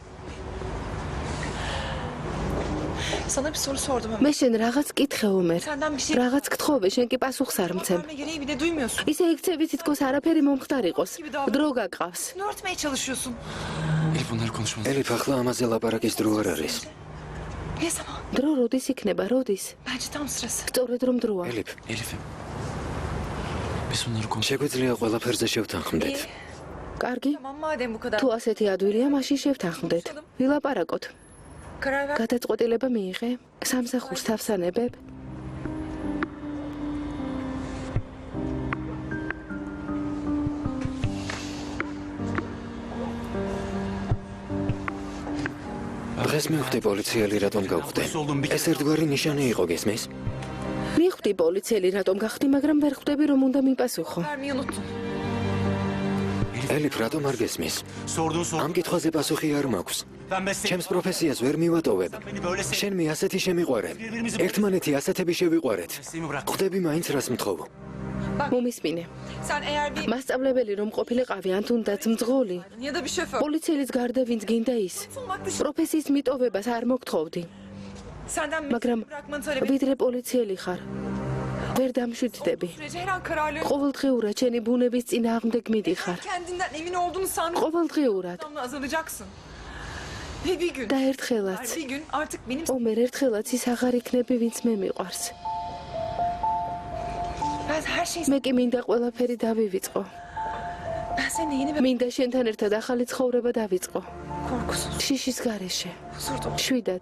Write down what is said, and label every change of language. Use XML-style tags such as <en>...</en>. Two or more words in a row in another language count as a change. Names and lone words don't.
<tr>Sana bir soru sordum ama.</tr> <ka>მე შენ რაღაც კითხე უმერ.</ka> <tr>Senden bir şey</tr> <ka>რაღაც გთხოვე, შენ კი პასუხს არ მცემ.</ka> <tr>verme gereği bile duymuyorsun.</tr> <ka>ისე იქცევი თითქოს არაფერი მომხდარიყოს. დრო გაგყავს.</ka> <tr>Ne örtmeye çalışıyorsun? Elif bunları konuşmamız.</tr> <ka>ელიფ, ახლა ამაზე ლაპარაკის დრო არ არის.</ka> <tr>Ne zaman?</tr> <ka>დრო როდის იქნება, როდის?</ka> <tr>Bence tam sırası.</tr> <ka>სწორედ რომ დროა. ელიფ,</ka> <tr>Elif'im. Biz bunları konuşalım.</tr> <ka>შეგვიძლია ყველაფერზე შევთანხმდეთ. კარგი?</ka> <tr>Tamam madem bu kadar.</tr> <ka>თუ ასეთი ადვილია, მაშინ შევთანხმდეთ. ვილაპარაკოთ.</ka> <tr>Karar ver.</tr> <ka>გადაწყვეტილება მიიღე? სამსახურს თავსანებებ? დღეს მივხვდი პოლიციელი რატომ გავხდე. ეს ერთგვარი ნიშანი იყო, გესმის? მიხვდი პოლიციელი რატომ გახდი, მაგრამ ვერ ხვდები რომ უნდა მიპასუხო.</ka> <tr>Vermeyi unuttun.</tr> <ka>ელიფ, რატომ არ გესმის? ამ კითხვაზე პასუხი არ მაქვს. ჩემს პროფესიას ვერ მივატოვებ. შენ მე ასეთი შემიყვარე. ერთმანეთი ასეთები შევიყვარეთ. ხვდები მაინც რას მთხოვ. მომისმინე.</ka> <tr>Sen eğer bir</tr> <ka>მასწავლებელი რომ ყოფილიყავი ან თუნდაც მძღოლი,</ka> <tr>ya da bir şoför.</tr> <ka>პოლიციელის garda ვინც გინდა ის.</ka> <tr>Olmak dışında</tr> <ka>პროფესიის მიტოვებას არ მოგთხოვდი,</ka> <tr>senden</tr> <ka>მაგრამ</ka> <tr>mesleği bırakmanı talep</tr> <ka>ვიდრე პოლიციელი ხარ. ვერ დამშვიდდები.</ka> <tr>sürece her an kararlarını</tr> <ka>ყოველდღიურად შენი ბუნების წინააღმდეგ მიდიხარ.</ka> <tr>kendinden emin olduğunu sandığın</tr> <ka>ყოველდღიურად</ka> <tr>adamla azalacaksın. Ve bir gün,</tr> <ka>და ერთხელაც,</ka> <tr>bir gün artık benim</tr> <ka>ომერ ერთხელაც ის აღარ იქნები, ვინც მე მიყვარს.</ka> <tr>ben her şeyi</tr> <ka>მე კი მინდა ყველაფერი დავივიწყო.</ka> <tr>ben seninle yeni bir</tr> <ka>მინდა შენთან ერთად ახალი ცხოვრება დავიწყო.</ka> <tr>korkusuz,</tr> <ka>შიშის გარეშე,</ka> <tr>huzur dolu.</tr> <ka>შვიდად,</ka>